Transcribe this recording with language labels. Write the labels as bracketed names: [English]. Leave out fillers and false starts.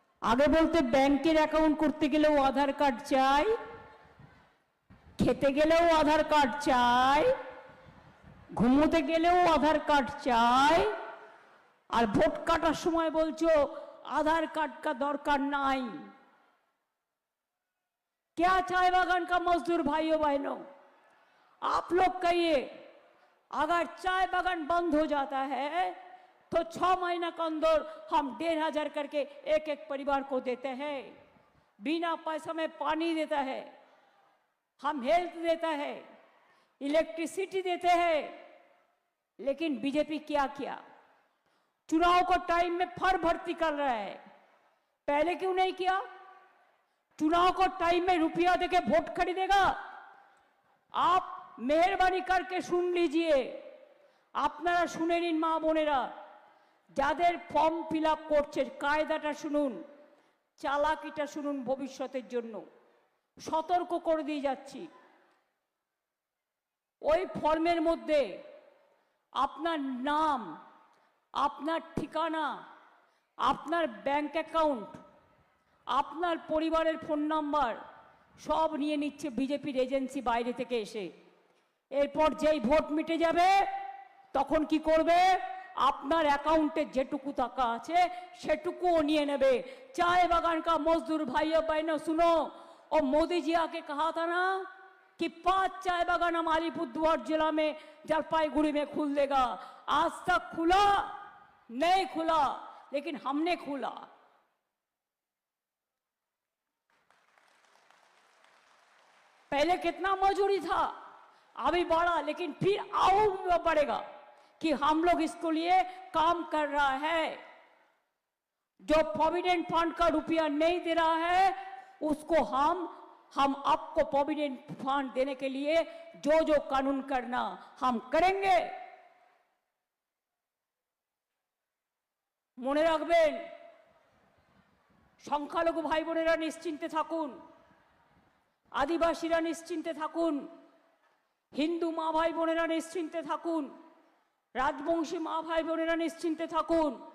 [Bangla] আগে বলতে ব্যাংকের অ্যাকাউন্ট করতে গেলেও আধার কার্ড চাই, খেতে গেলেও আধার কার্ড চাই, ঘুমোতে গেলেও আধার কার্ড চাই, আর ভোট কাটার সময় বলছো [Hindi] आधार कार्ड का दरकार नहीं। क्या चाय बागान का मजदूर भाइयों बहनों, आप लोग कहिए, अगर चाय बागान बंद हो जाता है तो 6 महीना के अंदर हम 1500 करके एक एक परिवार को देते हैं, बिना पैसा में पानी देता है, हम हेल्थ देता है, इलेक्ट्रिसिटी देते हैं। लेकिन बीजेपी क्या किया? चुनाव को टाइम में फर भर्ती कर रहा है, पहले क्यों नहीं किया? चुनाव को टाइम में रुपया देके वोट खरीदेगा? आप मेहरबानी करके सुन लीजिए, [Bangla] আপনারা শুনে নিন মা বোনেরা, যাদের ফর্ম ফিল আপ করছে কায়দাটা শুনুন, চালাকিটা শুনুন ভবিষ্যতের জন্য, সতর্ক করে দিয়ে যাচ্ছি। ওই ফর্মের মধ্যে আপনার নাম, আপনার ঠিকানা, আপনার ব্যাংক অ্যাকাউন্ট, আপনার পরিবারের ফোন নাম্বার সব নিয়ে নিচ্ছে বিজেপির এজেন্সি বাইরে থেকে এসে। এরপর যেই ভোট মিটে যাবে তখন কি করবে? আপনার অ্যাকাউন্টে যেটুকু টাকা আছে সেটুকুও নিয়ে নেবে। [Hindi] चाय बागान का मजदूर भाइयों बहनों सुनो, और मोदी जी आके कहा था ना कि 5 चाय बागान हम अलीपुरद्वार जिला में जलपाईगुड़ी में खुल देगा। आज तक खुला नहीं खुला, लेकिन हमने खुला। पहले कितना मजूरी था, अभी बढ़ा, लेकिन फिर और बढ़ेगा कि हम लोग इसको लिए काम कर रहा है। जो प्रोविडेंट फंड का रुपया नहीं दे रहा है उसको हम आपको प्रोविडेंट फंड देने के लिए जो जो कानून करना हम करेंगे। [Bangla] মনে রাখবেন, সংখ্যালঘু ভাই বোনেরা নিশ্চিন্তে থাকুন, আদিবাসীরা নিশ্চিন্তে থাকুন, হিন্দু মা ভাই বোনেরা নিশ্চিন্তে থাকুন, রাজবংশী মা ভাই বোনেরা নিশ্চিন্তে থাকুন।